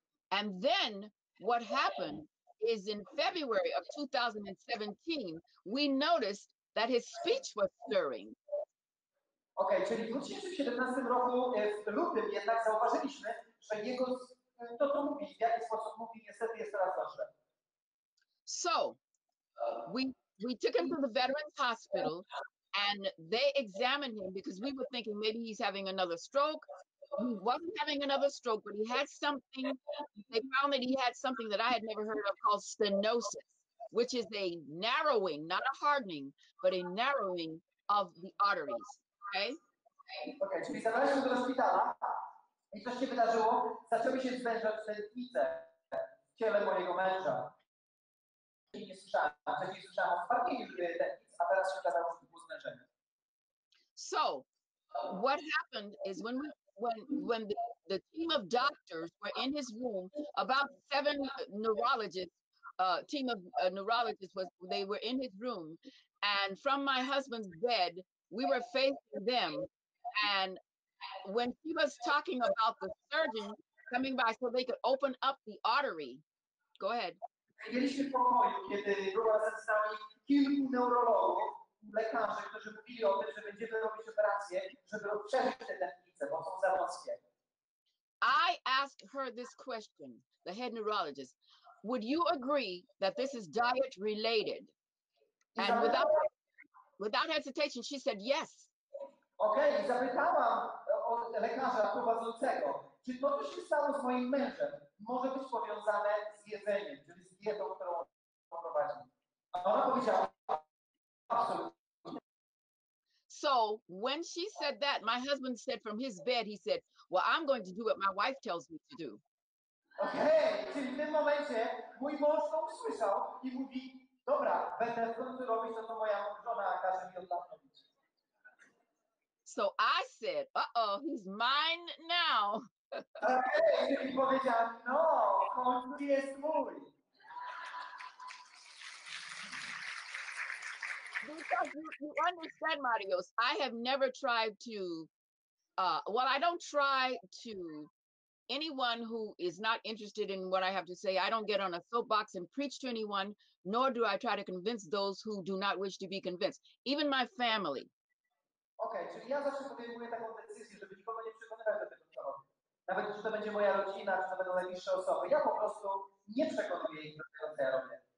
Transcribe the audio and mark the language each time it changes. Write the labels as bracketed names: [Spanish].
[English] And then what happened is in February of 2017, we noticed that his speech was stirring. [Polish] Okay, czyli w 2017 roku, w lutym jednak zauważyliśmy, że jego to, co mówi, w jaki sposób mówi, niestety jest coraz gorsze. [English] So we took him to the Veterans Hospital, and they examined him because we were thinking maybe he's having another stroke. He wasn't having another stroke, but he had something. They found that he had something that I had never heard of called stenosis, which is a narrowing, not a hardening, but a narrowing of the arteries. Okay? [Polish] Okay, czyli zabraliśmy do szpitala i co się wydarzyło? Zaczęły się zwężać tętnice w ciele mojego męża. Nie słyszałem. Wcześniej słyszałem o spadnieniu tętnic, a teraz się okazało, że to było zwężenie. [English] So, what happened is when the team of doctors were in his room, about 7 neurologists, team of neurologists they were in his room, and from my husband's bed, we were facing them, and when he was talking about the surgeon coming by so they could open up the artery. Go ahead. [Polish] Mieliśmy w pokoju, kiedy było razem z nami kilku neurologów, lekarzy, którzy mówili o tym, że będziemy robić operacje, żeby rozszerzyć te tętnice, bo są za wąskie. [English] I asked her this question, the head neurologist. Would you agree that this is diet related? And without hesitation, she said yes. [Polish] Okej, zapytałam o lekarza prowadzącego, czy to, co się stało z moim mężem, może być powiązane z jedzeniem, czyli z dietą, którą on prowadzi. A ona powiedziała, absolutnie. [English] So when she said that, my husband said from his bed, he said, well, I'm going to do what my wife tells me to do. [Polish] Okej, czyli w tym momencie mój mąż to usłyszał i mówi, dobra, będę w końcu robić to, co moja żona każe mi od lat robić. [English] So I said, uh-oh, he's mine now. [Polish] Okej, czyli powiedziałam, no, w końcu jest mój. [English] Because you understand, Marios, I have never tried to, well, I don't try to, anyone who is not interested in what I have to say, I don't get on a soapbox and preach to anyone, nor do I try to convince those who do not wish to be convinced, even my family. [Polish] Okej, czyli ja zawsze podejmuję taką decyzję, żeby nikogo nie przekonywać do tego, co robię. Nawet czy to będzie moja rodzina, czy to będą najbliższe osoby. Ja po prostu nie przekonuję ich do tego, co ja robię.